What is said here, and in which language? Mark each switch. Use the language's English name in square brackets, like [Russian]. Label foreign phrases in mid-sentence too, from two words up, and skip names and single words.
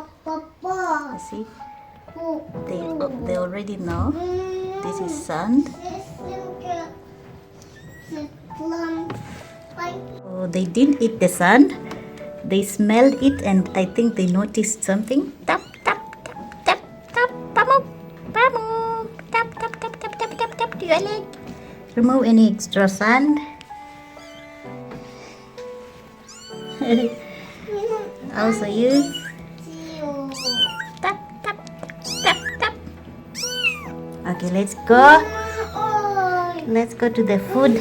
[English] You see, they already know this is sand. Oh, they didn't eat the sand. They smelled it, and I think they noticed something. Tap tap tap tap tap. Pamuk, Pamuk. Tap tap tap tap tap tap tap to your leg. Remove any extra sand. Also you. Tap tap tap tap. Okay, let's go. Let's go to the food.